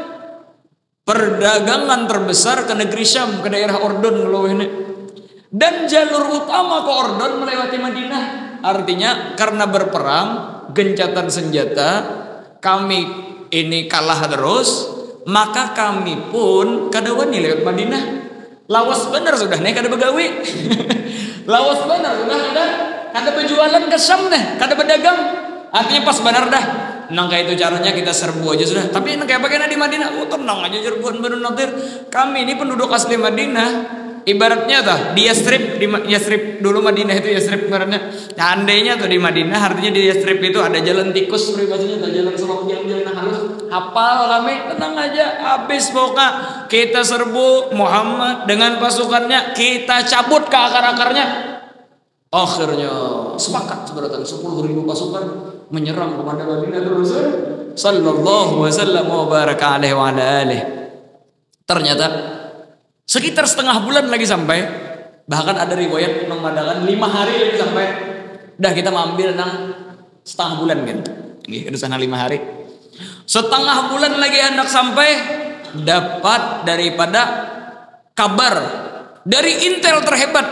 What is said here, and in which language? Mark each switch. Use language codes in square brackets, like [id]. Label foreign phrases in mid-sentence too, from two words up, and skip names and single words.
[id] Perdagangan terbesar ke negeri Syam, ke daerah Ordon kalau ini. Dan jalur utama ke Ordon melewati Madinah. Artinya karena berperang, gencatan senjata, kami ini kalah terus, maka kami pun kadawani lewat Madinah. [bjn] Lawas benar sudah nih kada begawi. Lawas benar sudah kada berjualan ke Syam nih, kada berdagang. Artinya pas benar dah. Nang kayak itu caranya kita serbu aja sudah. Tapi nang kayak bagaimana di Madinah? [id] Oh tenang aja serbuan Banu Nadir. Kami ini penduduk asli Madinah. Ibaratnya tuh di Yasrib dulu Madinah itu Yasrib ibaratnya. [bjn] Nah, andainya tuh di Madinah artinya di Yasrib itu ada jalan tikus pribadinya, ada jalan selok jalan halus. Hafal kami, tenang aja. [id] Habis pokoknya kita serbu Muhammad dengan pasukannya, kita cabut ke akar-akarnya. Akhirnya sepakat seberatan 10.000 pasukan menyerang kepada Madinatul Rasul [ar] sallallahu wasallam wa baraka alaihi wa ala alihi. [id] Ternyata sekitar setengah bulan lagi sampai, bahkan ada riwayat mengatakan 5 hari lagi sampai. [bjn] Dah kita ambil nang setengah bulan kan. Nggih, sana 5 hari. [id] Setengah bulan lagi hendak sampai, dapat daripada kabar dari intel terhebat.